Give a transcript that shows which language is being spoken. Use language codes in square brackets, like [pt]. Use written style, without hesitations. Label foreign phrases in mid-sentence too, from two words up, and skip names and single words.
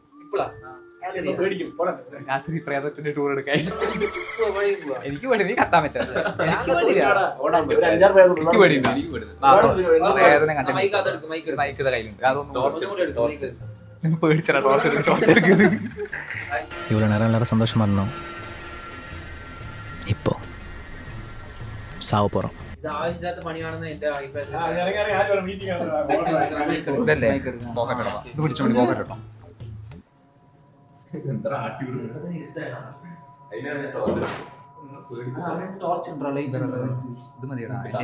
[ml] രാത്രി പ്രേതത്തിന്റെ ടൂർ എടുക്കാൻ എനിക്ക് പേടി നീ കത്താൻ പറ്റാ പ്രേതനെ കണ്ട മൈക്ക് കയ്യിലുണ്ട് അതൊന്നും പേടിച്ചാ ടോർച്ച് എടുക്കുന്നത് [ta] இவ்வளோ நேரம் எல்லாரும் சந்தோஷமா இருந்தோம் இப்போ சாவ போகிறோம். [ml] ഇതല്ലേ പോക്കറ്റ് ഇത് പിടിച്ചോണ്ടി പോക്കറ്റ് ഇട്ടോ ഇത് മതിയടാ